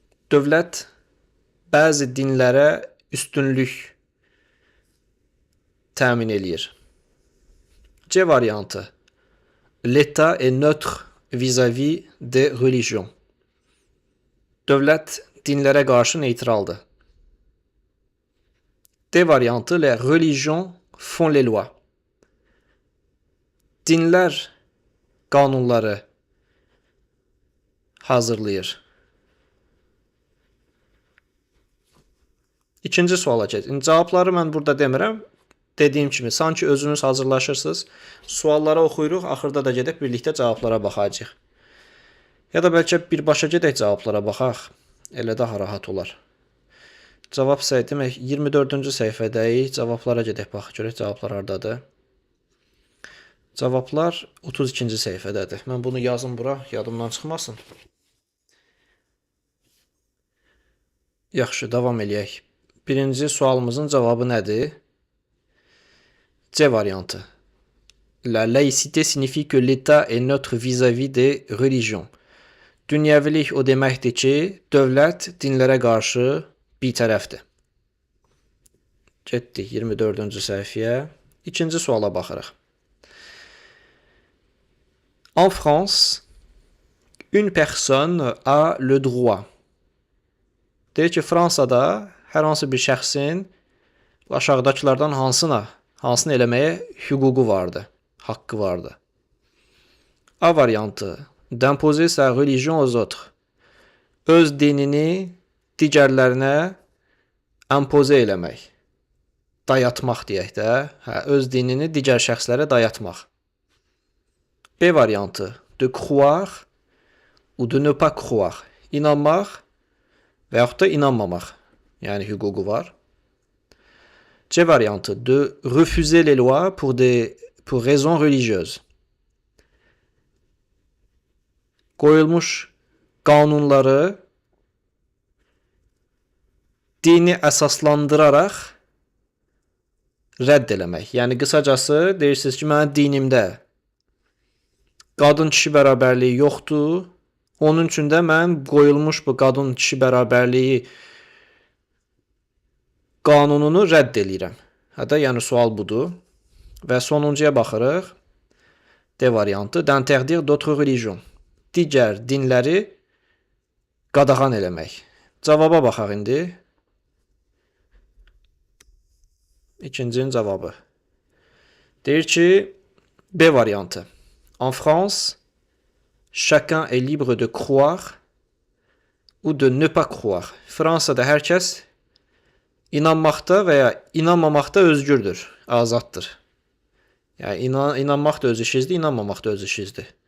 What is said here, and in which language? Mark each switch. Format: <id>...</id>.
<az>Dövlət bəzi dinlərə üstünlük təmin eləyir. C variantı.</az> <fr>L'État est neutre vis-à-vis des religions.</fr> <az>Dövlət dinlərə qarşı neytraldır. D variantı.</az> <fr>Les religions font les lois.</fr> <az>Dinlər qanunları hazırlayır. İkinci suala keçin. Cavabları mən burada demirəm. Dediyim kimi, sanki özünüz hazırlaşırsınız. Suallara oxuyuruq, axırda da gedib birlikdə cavablara baxacaq. Ya da bəlkə birbaşa gedək cavablara baxaq. Elə daha rahat olar. Cavab demək 24-cü səhifədəyik. Cavablara gedək baxaq, görək cavablar hardadır. Cavablar 32-ci səhifədədir. Mən bunu yazım bura, yadımdan çıxmasın. Yaxşı, davam eləyək. Birinci sualımızın cavabı nədir? C variantı.</az> <fr>La laïcité signifie que l'État est neutre vis-à-vis des religions.</fr> <az>Dünyəvilik o deməkdir ki, dövlət dinlərə qarşı bitərəfdir. Getdik 24-cü səhifəyə. İkinci suala baxırıq.</az> <fr>En France, une personne a le droit.</fr> <az>Deyir ki, Fransada hər hansı bir şəxsin aşağıdakılardan hansını eləməyə hüququ vardı, haqqı vardı. A variantı.</az> <fr>D'imposer sa religion aux autres.</fr> <az>Öz dinini digərlərinə impoze eləmək. Dayatmaq deyək də. Öz dinini digər şəxslərə dayatmaq. B variantı.</az> <fr>De croire ou de ne pas croire.</fr> <az>İnanmaq və yaxud da inanmamaq. Yəni hüququ var. C variantı.</az> <fr>De refuser les lois pour raisons religieuses.</fr> <az>Qoyulmuş qanunları dini əsaslandıraraq rədd eləmək. Yəni qısacası deyirsiniz ki, mənim dinimdə qadın-kişi bərabərliyi yoxdur. Onun üçün də mən qoyulmuş bu qadın-kişi bərabərliyi qanununu rədd eləyirəm. Hətta yəni sual budur. Və sonuncuya baxırıq. D variantı.</az> <fr>D'interdire d'autres religions.</fr> <az>Digər dinləri qadağan eləmək. Cavaba baxaq indi. İkincinin cavabı. Deyir ki, B variantı.</az> <fr>En France, chacun est libre de croire ou de ne pas croire.</fr> <az>Fransada hər kəs inanmaqda və ya inanmamaqda özgürdür, azaddır. Yəni inanmaq da öz işinizdir, inanmamaq da öz işinizdir.</az>